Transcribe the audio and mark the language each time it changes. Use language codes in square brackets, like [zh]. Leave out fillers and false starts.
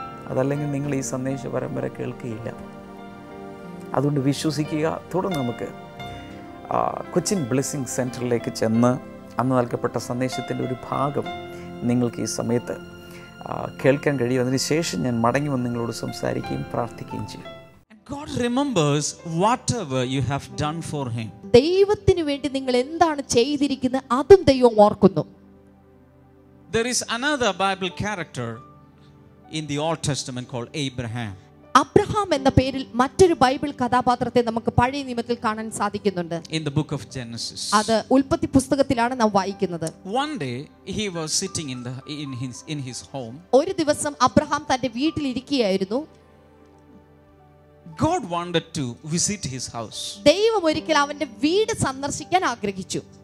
[ml] അതല്ലെങ്കിൽ നിങ്ങൾ ഈ സന്ദേശ പരമ്പര കേൾക്കുകയില്ല. അതുകൊണ്ട് വിശ്വസിക്കുക. തുടർന്ന് നമുക്ക് കൊച്ചിൻ ബ്ലെസ്സിങ് സെൻറ്ററിലേക്ക് ചെന്ന് അന്ന് നൽകപ്പെട്ട സന്ദേശത്തിൻ്റെ ഒരു ഭാഗം നിങ്ങൾക്ക് ഈ സമയത്ത് കേൾക്കാൻ കഴിയും. അതിനുശേഷം ഞാൻ മടങ്ങി വന്ന് നിങ്ങളോട് സംസാരിക്കുകയും പ്രാർത്ഥിക്കുകയും ചെയ്യും. [en] God remembers whatever you have done for him. [ml] ദൈവത്തിനു വേണ്ടി നിങ്ങൾ എന്താണ് ചെയ്തിരിക്കുന്നത് അതും ദൈവം ഓർക്കുന്നു. [en] There is another Bible character in the Old Testament called Abraham. [ml] Abraham എന്ന പേരിൽ മറ്റൊരു ബൈബിൾ കഥാപാത്രത്തെ നമുക്ക് പഴയ നിയമത്തിൽ കാണാൻ സാധിക്കുന്നുണ്ട്. [en] In the book of Genesis. [ml] അത് ഉൽപ്പത്തി പുസ്തകത്തിലാണ് നാം വായിക്കുന്നത്. [en] One day he was sitting in his home. [ml] ഒരു ദിവസം അബ്രഹാം തന്റെ വീട്ടിൽ ഇരിക്കുകയായിരുന്നു. [en] God wanted to visit his house. [ml] ദൈവം ഒരിക്കൽ അവന്റെ വീട് സന്ദർശിക്കാൻ ആഗ്രഹിച്ചു.